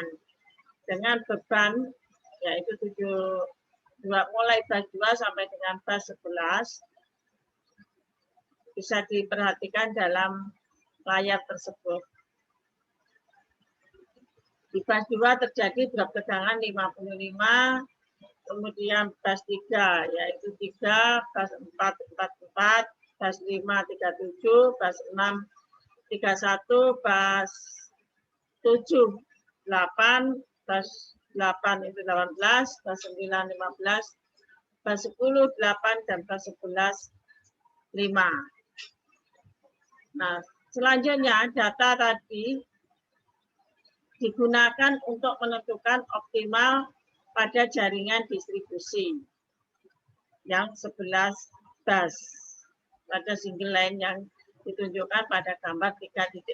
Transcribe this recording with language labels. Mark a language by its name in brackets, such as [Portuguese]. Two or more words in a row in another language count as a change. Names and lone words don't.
[Indonesian] Dengan beban, yaitu 7, mulai bas 2 sampai dengan bas 11, bisa diperhatikan dalam layar tersebut. Di bas 2 terjadi drop tegangan 55, kemudian bas 3, yaitu 3, bas 4, 44, bas 5, 37, bas 6, 31, bas 7, 8, bas 8 itu 18, bas 9, 15, bas 10, 8, dan bas 11, 5. Nah, selanjutnya data tadi digunakan untuk menentukan optimal pada jaringan distribusi yang 11 bas pada [English] single line [Indonesian] yang ditunjukkan pada gambar 3.1.